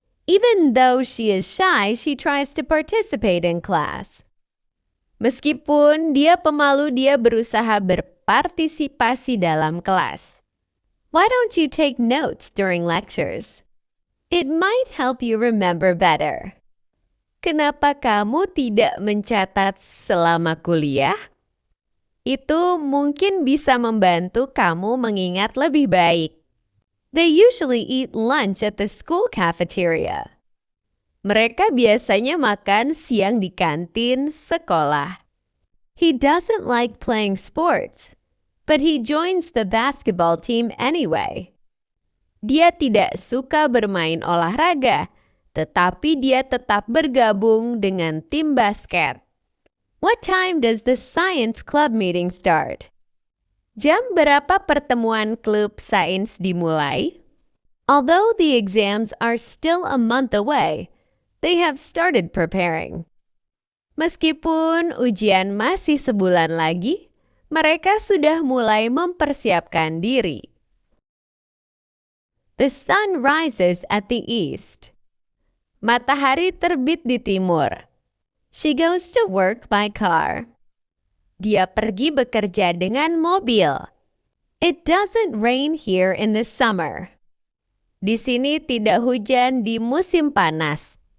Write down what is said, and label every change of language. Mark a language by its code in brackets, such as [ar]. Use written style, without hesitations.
[en] Even though she is shy, she tries to participate in class. [id] Meskipun dia pemalu, dia berusaha berpartisipasi dalam kelas. [en] Why don't you take notes during lectures? It might help you remember better. [id] Kenapa kamu tidak mencatat selama kuliah? Itu mungkin bisa membantu kamu mengingat lebih baik. [en] They usually eat lunch at the school cafeteria. [id] Mereka biasanya makan siang di kantin sekolah. [en] He doesn't like playing sports, but he joins the basketball team anyway. [id] Dia tidak suka bermain olahraga, tetapi dia tetap bergabung dengan tim basket. [en] What time does the science club meeting start? [id] Jam berapa pertemuan klub sains dimulai? [en] Although the exams are still a month away, they have started preparing. [id] Meskipun ujian masih sebulan lagi, mereka sudah mulai mempersiapkan diri. [en] The sun rises at the east. [id] Matahari terbit di timur. [en] She goes to work by car. [id] Dia pergi bekerja dengan mobil. [en] It doesn't rain here in the summer. [id] Di sini tidak hujan di musim panas.